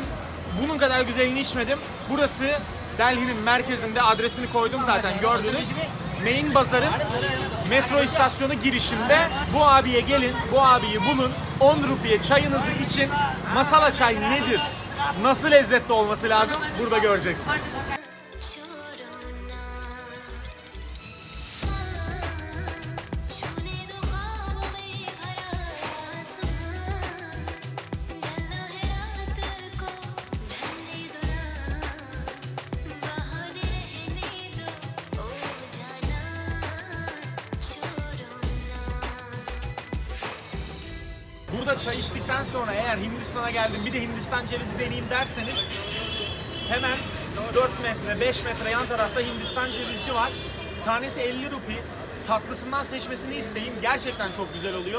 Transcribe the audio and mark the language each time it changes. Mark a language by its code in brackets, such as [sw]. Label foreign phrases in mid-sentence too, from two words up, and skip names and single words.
[tr] Bunun kadar güzelini içmedim. Burası Delhi'nin merkezinde, adresini koydum zaten gördünüz. Main Bazar'ın metro istasyonu girişinde bu abiye gelin, bu abiyi bulun. 10 rupiye çayınızı için. Masala çay nedir? Nasıl lezzetli olması lazım? Burada göreceksiniz. [hi] छूने दो ख्वाब में भरा आसमां डरना है रात को ढलने दो ना बहाने रहने दो ओ जाना छोड़ो ना [tr] Burada çay içtikten sonra eğer Hindistan'a geldim bir de Hindistan cevizi deneyeyim derseniz hemen 4 metre 5 metre yan tarafta Hindistan cevizci var. Tanesi 50 rupi. Tatlısından seçmesini isteyin. Gerçekten çok güzel oluyor.